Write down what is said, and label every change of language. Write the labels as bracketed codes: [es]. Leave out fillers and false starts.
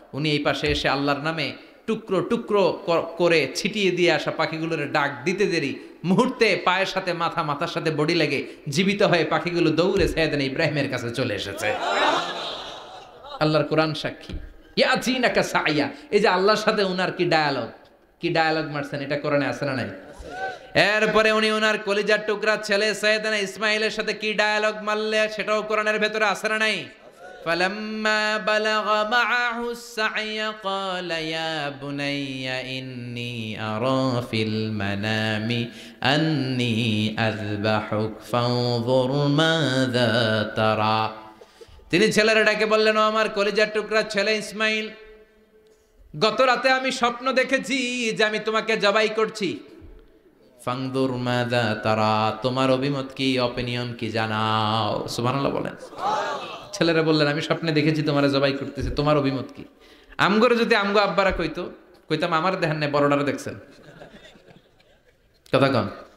[bn] উনি এই পাশে এসে আল্লাহর নামে টুকরো টুকরো করে ছিটিয়ে দিয়ে আসা পাখিগুলোর ডাক দিতে দেরি মুহূর্তে পায়ের সাথে মাথা, মাথার সাথে বডি লেগে জীবিত হয়ে পাখিগুলো দৌড়ে সাইয়েদনা ইব্রাহিমের কাছে চলে এসেছে। আল্লাহর কোরআন সাক্ষী। [ar] ইয়াতিনাকা সায়া, [bn] এই যে আল্লাহর সাথে উনার কি ডায়ালগ মারছেন, এটা কোরআনে আছে না নাই? এরপরে উনি ওনার কলিজার টুকরা ছেলে সাইয়েদনা ইসমাইলের সাথে কি ডায়ালগ মারলে, সেটাও কোরআনের ভেতরে আছে না নাই? [ar] فلما بلغ معه السعي قال يا بني إني أرى في المنام أني أذبحك فانظر ماذا ترى। [bn] তিনি ছেলেরা ডাকে বললেন, ও আমার কলিজার টুকরা ছেলে ইসমাইল, গত রাতে আমি স্বপ্ন দেখেছি যে আমি তোমাকে জবাই করছি। [ar] ফাংদুর মাযা তারা, [bn] তোমার অভিমত কি, অপিনিয়ন কি জানাও। সুবহানাল্লাহ বলেন। ছেলেরা বললেন, আমি স্বপ্নে দেখেছি তোমার জবাই করতেছে, তোমার অভিমত কি? আমগরে যদি আমগো আব্বারা কইতাম আমার দেখেন না, বড়ডারে দেখছেন। কথা কন।